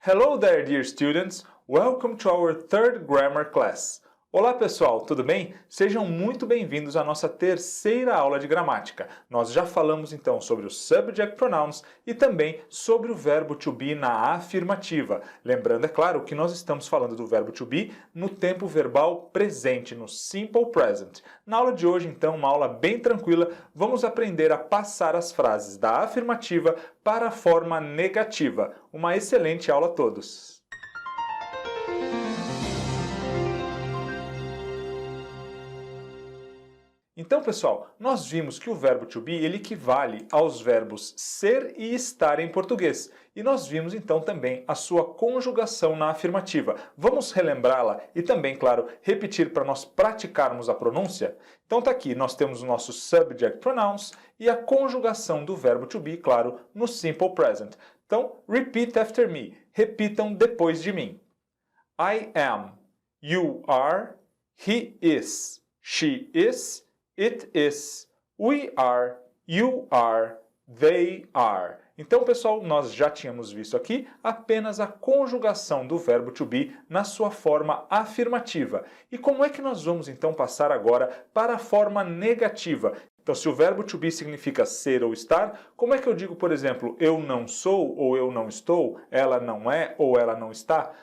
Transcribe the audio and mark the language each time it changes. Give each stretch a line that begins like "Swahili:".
English: Hello there, dear students! Welcome to our third grammar class.
Portuguese: Olá pessoal, tudo bem? Sejam muito bem-vindos à nossa terceira aula de gramática. Nós já falamos então sobre os subject pronouns e também sobre o verbo to be na afirmativa. Lembrando, é claro, que nós estamos falando do verbo to be no tempo verbal presente, no simple present. Na aula de hoje, então, uma aula bem tranquila, vamos aprender a passar as frases da afirmativa para a forma negativa. Uma excelente aula a todos! Então, pessoal, nós vimos que o verbo to be ele equivale aos verbos ser e estar em português. E nós vimos então também a sua conjugação na afirmativa. Vamos relembrá-la e também, claro, repetir para nós praticarmos a pronúncia? Então tá aqui, nós temos os nossos subject pronouns e a conjugação do verbo to be, claro, no simple present. Então,
English: repeat after me.
Portuguese: Repitam depois de mim.
English: I am, you are, he is, she is, it is, we are, you are, they are.
Portuguese: Então, pessoal, nós já tínhamos visto aqui apenas a conjugação do verbo to be na sua forma afirmativa. E como é que nós vamos, então, passar agora para a forma negativa? Então, se o verbo to be significa ser ou estar, como é que eu digo, por exemplo, eu não sou ou eu não estou, ela não é ou ela não está?